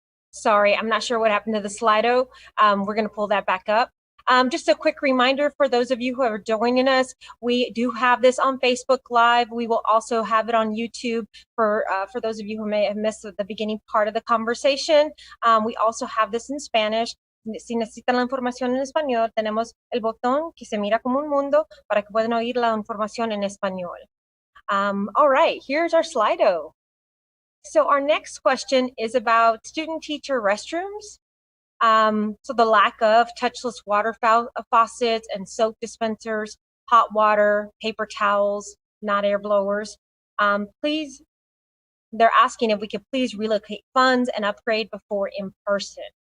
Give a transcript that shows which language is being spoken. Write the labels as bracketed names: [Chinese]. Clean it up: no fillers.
[English] Sorry, I'm not sure what happened to the Slido. We're going to pull that back up. Just a quick reminder for those of you who are joining us, we do have this on Facebook Live. We will also have it on YouTube for those of you who may have missed the beginning part of the conversation. We also have this in Spanish. [Spanish] Si necesitan la información en español, tenemos el botón que se mira como un mundo para que puedan oír la información en español. [English] All right, here's our Slido. So our next question is about student-teacher restrooms. So the lack of touchless water faucets and soap dispensers, hot water, paper towels, not air blowers. Please, they're asking if we could please relocate funds and upgrade before in person.